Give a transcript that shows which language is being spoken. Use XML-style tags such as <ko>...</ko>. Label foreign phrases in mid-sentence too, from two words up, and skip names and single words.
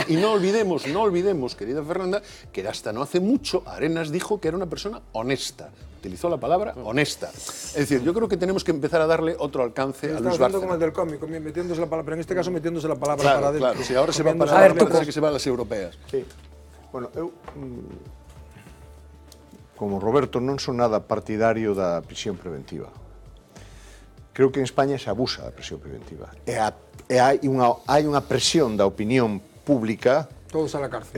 <es>Y no olvidemos, querida Fernanda, que hasta no hace mucho Arenas dijo que era una persona honesta. Utilizó la palabra honesta. Es decir, yo creo que tenemos que empezar a darle otro alcance a Luis Bárcenas. Como el del cómico, metiéndose la palabra, pero en este caso metiéndose la palabra para adentro. Claro, si ahora se va para adentro, que se va a las europeas. Sí.</es> <gl>Bueno, eu, como Roberto, non son nada partidario da prisión preventiva. Creo que en España se abusa da prisión preventiva. Hai unha presión da opinión pública,</gl> <es>todos a la cárcel,</es>